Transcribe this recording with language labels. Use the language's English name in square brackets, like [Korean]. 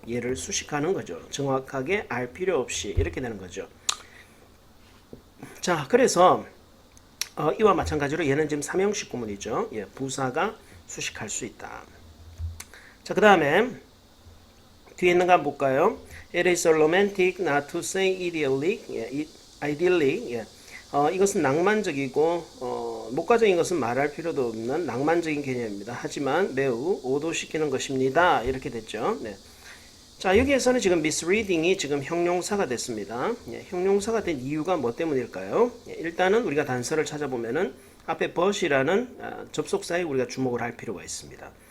[Korean] 얘를 수식하는 거죠. 정확하게 알 필요 없이 이렇게 되는 거죠. 자, 그래서 이와 마찬가지로 얘는 지금 3형식 구문이죠. 예, 부사가 수식할 수 있다. 자, 그 다음에 뒤에 있는 거 한번 볼까요? [English] It is so romantic not to say idyllic. [Korean] 예, idyllic. 예. 이것은 낭만적이고 목가적인 것은 말할 필요도 없는 낭만적인 개념입니다. 하지만 매우 오도시키는 것입니다. 이렇게 됐죠. 네. 자, 여기에서는 지금 misreading이 지금 형용사가 됐습니다. 예, 형용사가 된 이유가 뭐 때문일까요? 예, 일단은 우리가 단서를 찾아보면은 앞에 but이라는 접속사에 우리가 주목을 할 필요가 있습니다.